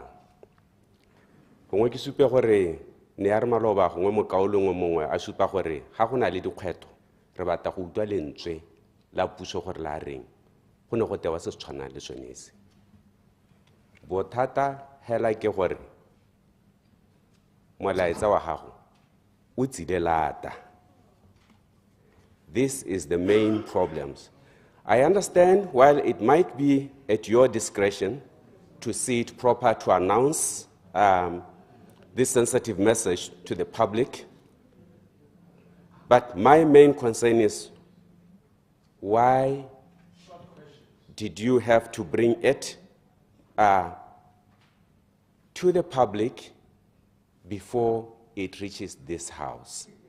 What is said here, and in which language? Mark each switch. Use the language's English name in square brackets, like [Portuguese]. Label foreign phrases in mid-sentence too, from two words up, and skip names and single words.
[Tswana] Gongwe ke supe gore ne ya re maloba gongwe mokaolong o mongwe a supa gore ga go na le dikgwetho re batla go utlwa lentswe la puso gore la reng go ne go tewa se se tshwanang le sone se. Bothata hela ke gore molaetsa wa gago o tsile lata. [English] This is the main problems. I understand while it might be at your discretion to see it proper to announce this sensitive message to the public, but my main concern is why did you have to bring it to the public before it reaches this house?